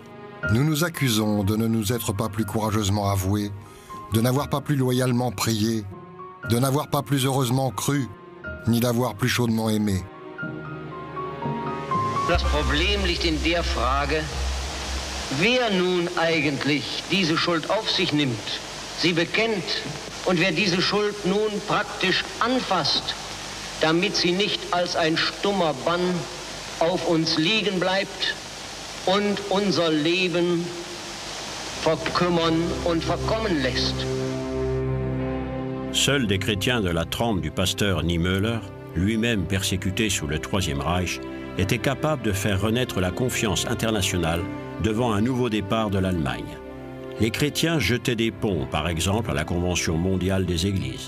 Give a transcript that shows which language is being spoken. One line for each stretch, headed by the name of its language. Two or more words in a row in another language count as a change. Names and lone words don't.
French: Nous nous accusons de ne nous être pas plus courageusement avoués, de n'avoir pas plus loyalement prié, de n'avoir pas plus heureusement cru, ni d'avoir plus chaudement aimé.
German: Das Problem liegt in der Frage, wer nun eigentlich diese Schuld auf sich nimmt, sie bekennt und wer diese Schuld nun praktisch anfasst, damit sie nicht als ein stummer Bann auf uns liegen bleibt und unser Leben verkümmern und verkommen lässt.
French: Seuls des chrétiens de la trempe du pasteur Niemöller, lui-même persécuté sous le Troisième Reich, étaient capables de faire renaître la confiance internationale devant un nouveau départ de l'Allemagne. Les chrétiens jetaient des ponts, par exemple à la Convention mondiale des églises.